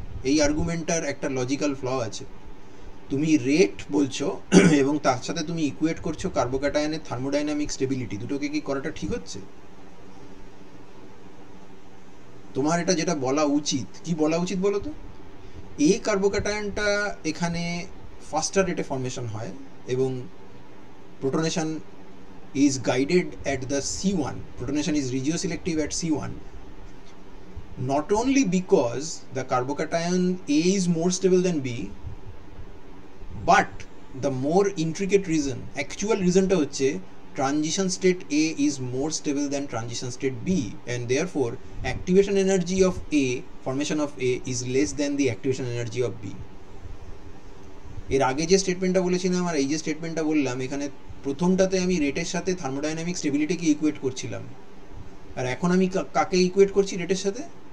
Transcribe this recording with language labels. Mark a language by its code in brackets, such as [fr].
[bn] এই আর্গুমেন্টটার একটা logical flaw আছে। তুমি রেট বলছো এবং তার সাথে তুমি ইকুয়েট করছো কার্বোক্যাটায়নের থার্মোডাইনামিক স্টেবিলিটি, দুটোকে কি করাটা ঠিক হচ্ছে? তোমার এটা যেটা বলা উচিত, কি বলা উচিত বলো তো? এ কার্বোক্যাটায়নটা এখানে ফাস্টার রেটে ফর্মেশন হয় এবং প্রোটনেশন [en] is guided at the C1, protonation is regioselective at C1, not only because the carbocation A is more stable than B, but the more intricate reason, actual reason [bn] টা হচ্ছে [en] transition state A is more stable than transition state B, and therefore activation energy of A, formation of A, is less than the activation energy of B. [bn] এর আগে যে স্টেটমেন্টটা বলেছিলাম আর এই যে স্টেটমেন্টটা বললাম, এখানে প্রথমটাতে আমি রেটের সাথে থার্মোডাইনামিক স্টেবিলিটিকে ইকুয়েট করছিলাম, আর এখন আমি কাকে ইকুয়েট করছি রেটের সাথে?